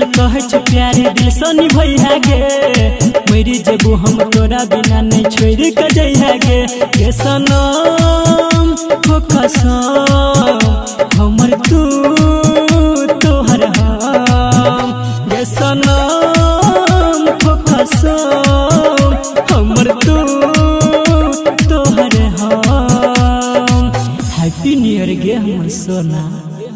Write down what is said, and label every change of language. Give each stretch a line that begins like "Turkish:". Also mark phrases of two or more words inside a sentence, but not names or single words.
Maithili: कहे छ प्यारे दिल से निभई है गे मेरी जेबू हम तोरा बिना नहीं छोड़ के जाइ है गे सनम हो कसम हमर तू तोहर हम गे सनम हो कसम हमर तू तोहर हम।
English: happy new year गे हमर सोना।